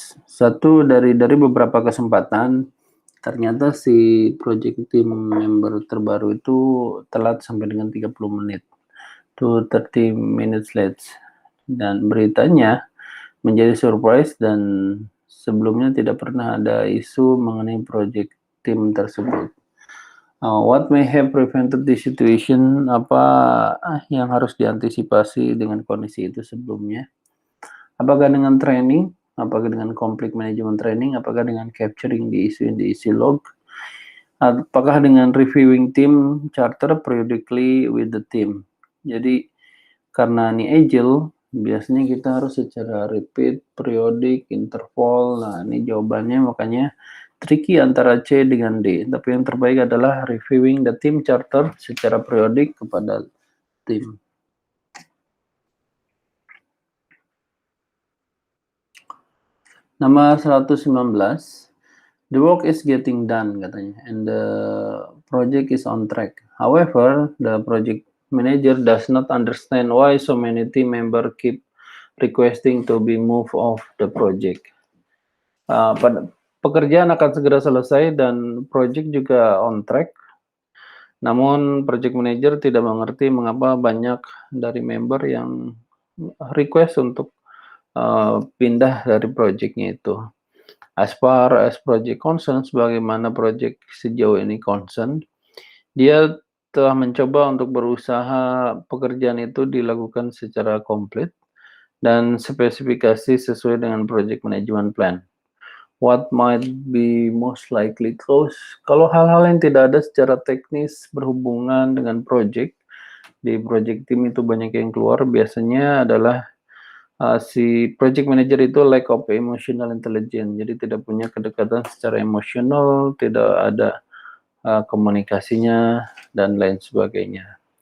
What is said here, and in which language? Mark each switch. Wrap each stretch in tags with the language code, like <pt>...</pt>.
<id>Satu dari beberapa kesempatan ternyata si project team member terbaru itu telat sampai dengan 30 menit</id> <en>to 30 minutes late,</en> <id>dan beritanya menjadi surprise dan sebelumnya tidak pernah ada isu mengenai project team tersebut.</id> <en>What may have prevented this situation?</en> <id>Apa yang harus diantisipasi dengan kondisi itu sebelumnya? Apakah dengan training? Apakah dengan</id> <en>conflict management training? Apakah dengan capturing the issue in the issue log?</en> <id>Apakah dengan</id> <en>reviewing team charter periodically with the team?</en> <id>Jadi karena ini agile, biasanya kita harus secara repeat, periodik, interval. Nah, ini jawabannya makanya tricky antara C dengan D. Tapi yang terbaik adalah</id> <en>reviewing the team charter</en> <id>secara periodik kepada tim. Nomor 119.</id> <en>The work is getting done</en> <id>katanya,</id> <en>and the project is on track. However, the project manager does not understand why so many team members keep requesting to be moved off the project.</en> <id>Pekerjaan akan segera selesai dan project juga on track. Namun project manager tidak mengerti mengapa banyak dari member yang request untuk pindah dari projectnya itu.</id> <en>As far as project concern,</en> <id>bagaimana project sejauh ini concern, dia telah mencoba untuk berusaha pekerjaan itu dilakukan secara komplit dan spesifikasi sesuai dengan project management plan.</id> <en>What might be most likely close?</en> <id>Kalau hal-hal yang tidak ada secara teknis berhubungan dengan project, di project team itu banyak yang keluar, biasanya adalah si project manager itu lack of emotional intelligence, jadi tidak punya kedekatan secara emosional, tidak ada komunikasinya, dan lain sebagainya.</id>